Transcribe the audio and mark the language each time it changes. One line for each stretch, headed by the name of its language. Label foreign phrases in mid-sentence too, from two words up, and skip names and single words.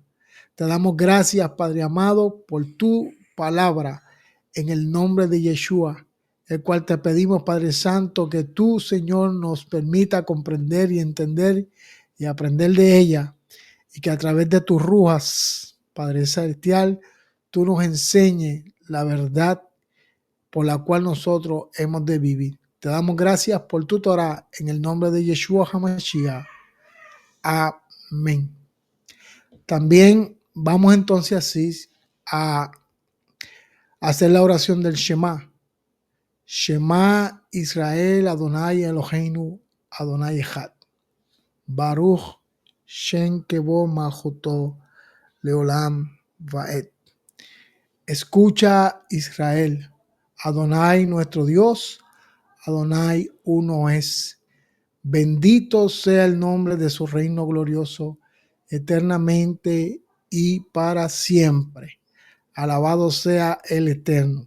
Spanish: Te damos gracias, Padre amado, por tu palabra en el nombre de Yeshua, el cual te pedimos, Padre Santo, que tú, Señor, nos permita comprender y entender y aprender de ella, y que a través de tus rujas, Padre Celestial, tú nos enseñes la verdad por la cual nosotros hemos de vivir. Te damos gracias por tu Torah en el nombre de Yeshua HaMashiach. Amén. También vamos entonces así a hacer la oración del Shema.
Hebrew: שמע ישראל אדוני אלוהינו אדוני אחד. ברוך שם כבוד מלכותו לעולם ועד.
Spanish: Escucha Israel, Adonai nuestro Dios, Adonai uno es. Bendito sea el nombre de su reino glorioso, eternamente y para siempre. Alabado sea el Eterno.